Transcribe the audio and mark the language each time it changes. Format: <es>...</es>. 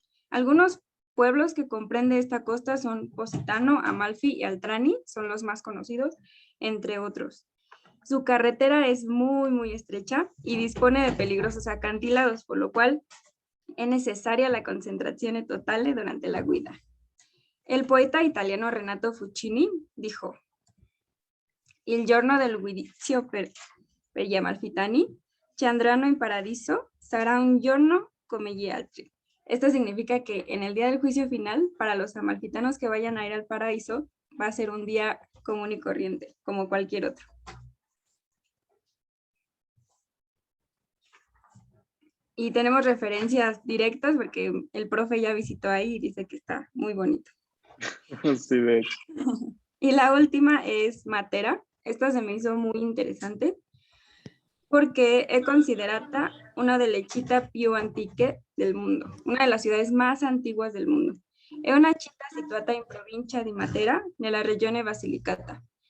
<es>Algunos pueblos que comprende esta costa son Positano, Amalfi y Altrani, son los más conocidos, entre otros. Su carretera es muy estrecha y dispone de peligrosos acantilados, por lo cual es necesaria la concentración total durante la guida.</es> <it>El poeta italiano Renato Fucini dijo: Il giorno del giudizio per gli amalfitani, ci andranno in paradiso, sarà un giorno come gli altri.</it> <es>Esto significa que en el día del juicio final, para los amalfitanos que vayan a ir al paraíso, va a ser un día común y corriente, como cualquier otro. Y tenemos referencias directas porque el profe ya visitó ahí y dice que está muy bonito. Sí, de hecho. Y la última es Matera. Esta se me hizo muy interesante porque es considerada</es> <it>una delle città più antiche</it> <es>del mundo, una de las ciudades más antiguas del mundo.</es> <it>È una città situata in provincia di Matera, nella regione Basilicata.</it>